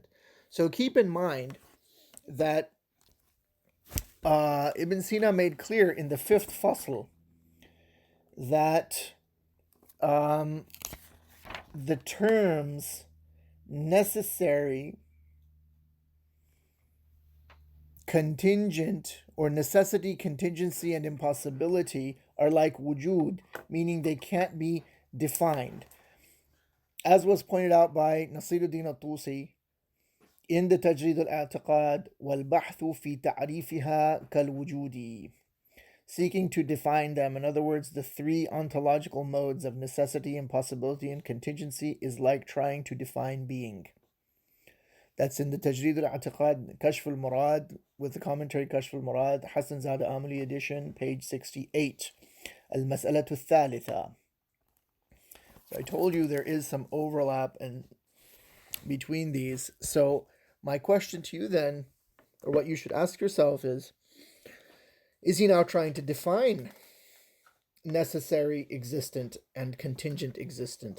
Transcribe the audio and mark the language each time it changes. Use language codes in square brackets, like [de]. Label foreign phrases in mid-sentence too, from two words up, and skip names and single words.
[en] So keep in mind that Ibn Sina made clear in the 5th fasl that the terms necessary, contingent, or necessity, contingency, and impossibility are like wujud, meaning they can't be defined. As was pointed out by Nasiruddin al-Tusi in the Tajrid al-I'tiqad [ar] والبحث في تعريفها كالوجود, [en] seeking to define them. In other words, the 3 ontological modes of necessity, impossibility, and contingency is like trying to define being. That's in the Tajrid al-I'tiqad, Kashf al-Murad, with the commentary Kashf al-Murad, Hassan Zada Amali edition, page 68. [ar] المسألة الثالثة. [en] So I told you there is some overlap between these. So my question to you then, or what you should ask yourself is he now trying to define necessary existent and contingent existent?